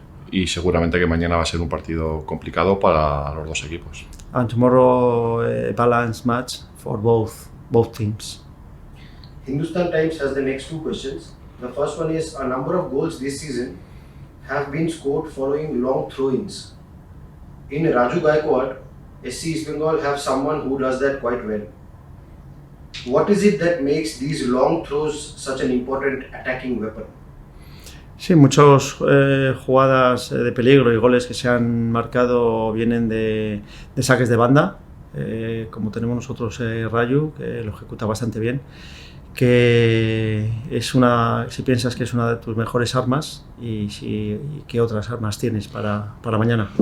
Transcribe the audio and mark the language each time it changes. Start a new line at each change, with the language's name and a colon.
Spanish: Y seguramente que mañana va a ser un partido complicado para los dos equipos.
English: And tomorrow a balanced match for both teams. Hindustan Times has the next 2 questions. The first one is, a number of goals this season have been scored following long throw-ins. In Raju Gaikwad, SC East Bengal have someone who does that quite well. What is it that makes these long throws such an important attacking weapon?
Spanish: Sí, muchas jugadas de peligro y goles que se han marcado vienen de saques de banda, como tenemos nosotros Rayu, que lo ejecuta bastante bien, que es una, si piensas que es una de tus mejores armas y qué otras armas tienes para mañana.